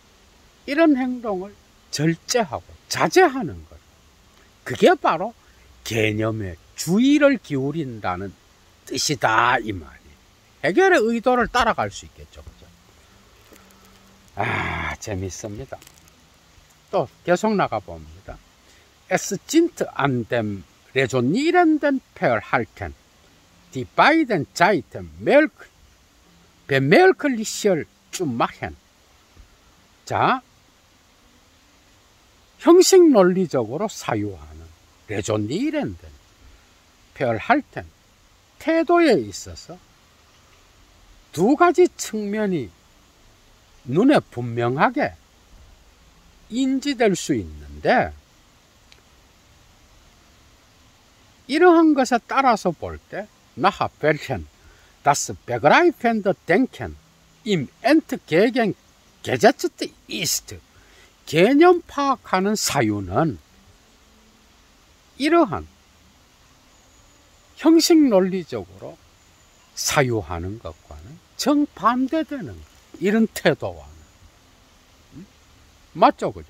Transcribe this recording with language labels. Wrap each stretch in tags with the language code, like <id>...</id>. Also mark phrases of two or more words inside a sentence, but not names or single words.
<ko>이런 행동을 절제하고 자제하는 것. 그게 바로 개념에 주의를 기울인다는 뜻이다 이 말이. 해결의 의도를 따라갈 수 있겠죠. 그죠? 아, 재밌습니다. 또 계속 나가봅니다.</ko> <de>Es sind an dem resonierenden Verhalten die beiden Seiten bemerklicher zu machen.</de> <ko>자, 형식 논리적으로 사유하는</ko> <de>resonierenden Verhalten,</de> <ko>태도에 있어서 두 가지 측면이 눈에 분명하게 인지될 수 있는데, 이러한 것에 따라서 볼 때</ko> <de>nach welchen das begreifende Denken im entgegengesetzt ist,</de> <ko>개념 파악하는 사유는 이러한 형식 논리적으로 사유하는 것과는 정반대되는 이런 태도와는. 맞죠? 그죠?</ko>